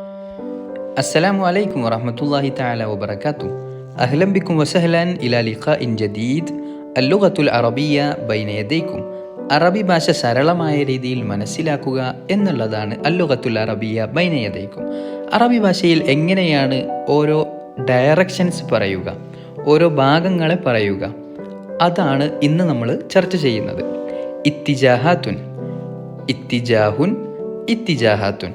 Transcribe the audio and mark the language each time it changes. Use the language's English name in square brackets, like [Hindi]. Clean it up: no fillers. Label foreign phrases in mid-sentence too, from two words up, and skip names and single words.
[Arabic] السلام عليكم ورحمة الله تعالى وبركاته. أهلا بكم وسهلا إلى لقاء جديد. اللغة العربية بين يديكم. [Malayalam] അറബി ഭാഷ സരളമായ രീതിയിൽ മനസ്സിലാക്കുക എന്നുള്ളതാണ് [Arabic] اللغة العربية بين يديكم. [Malayalam] അറബി ഭാഷയിൽ എങ്ങനെയാണ് ഓരോ ഡയറക്ഷൻസ് പറയുക, ഓരോ ഭാഗങ്ങളെ പറയുക, അതാണ് ഇന്ന് നമ്മൾ ചർച്ച ചെയ്യുന്നത്. [Arabic] اتجاهات اتجاه اتجاهات.